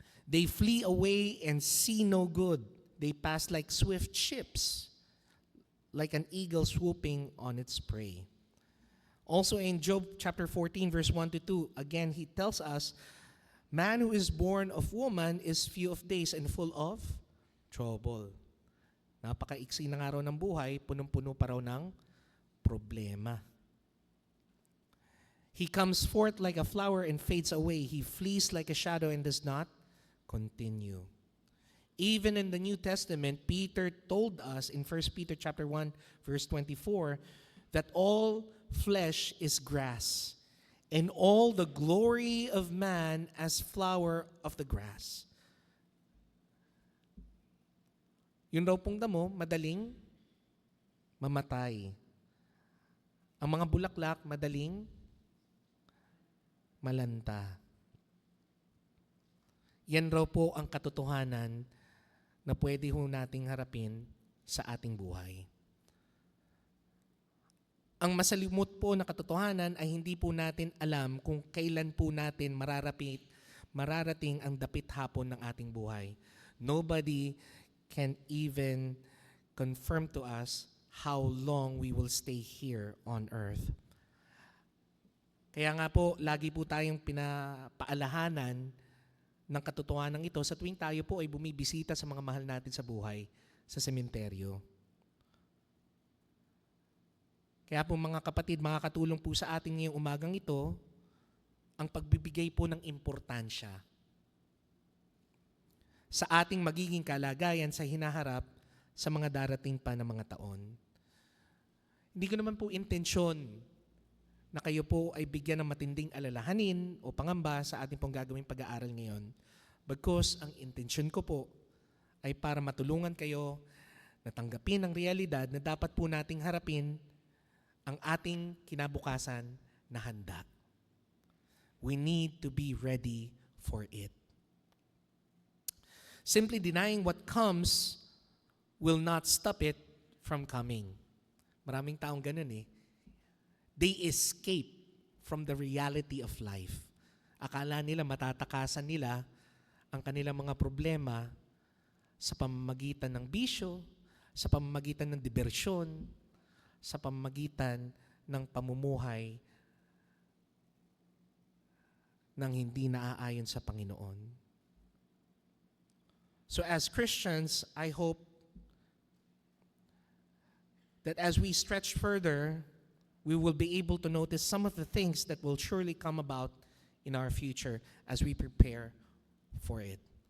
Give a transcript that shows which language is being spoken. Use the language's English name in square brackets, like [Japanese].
[English] They flee away and see no good. They pass like swift ships, like an eagle swooping on its prey. Also in Job chapter 14 verse 1 to 2, again he tells us, man who is born of woman is few of days and full of trouble. [Filipino] Napakaiksi na nga raw ng buhay, punong-puno pa raw ng problema. [English] He comes forth like a flower and fades away. He flees like a shadow and does not continue. Even in the New Testament, Peter told us in 1 Peter chapter 1 verse 24 that all flesh is grass, and all the glory of man as flower of the grass. [Filipino] Yun raw pong damo, madaling mamatay. Ang mga bulaklak, madaling malanta. Yan raw po ang katotohanan na pwede ho nating harapin sa ating buhay. Ang masalimot po na katotohanan ay hindi po natin alam kung kailan po natin mararating ang dapit hapon ng ating buhay. [English] Nobody can even confirm to us how long we will stay here on earth. [Filipino] Kaya nga po, lagi po tayong pinapaalahanan ng katotohanan ito sa tuwing tayo po ay bumibisita sa mga mahal natin sa buhay, sa sementeryo. Kaya po mga kapatid, makakatulong po sa atin ngayong umagang ito ang pagbibigay po ng importansya sa ating magiging kalagayan sa hinaharap sa mga darating pa na mga taon. Hindi ko naman po intensyon na kayo po ay bigyan ng matinding alalahanin o pangamba sa ating pong gagawing pag-aaral ngayon. Bagkus, ang intensyon ko po ay para matulungan kayo na tanggapin ang realidad na dapat po nating harapin ang ating kinabukasan na handa. [English] We need to be ready for it. Simply denying what comes will not stop it from coming. [Filipino] Maraming taong ganun eh. [English] They escape from the reality of life. [Filipino] Akala nila matatakasan nila ang kanilang mga problema sa pamamagitan ng bisyo, sa pamamagitan ng diversyon, sa pamamagitan ng pamumuhay ng hindi naaayon sa Panginoon. [English] So as Christians, I hope that as we stretch further, we will be able to notice some of the things that will surely come about in our future as we prepare for it.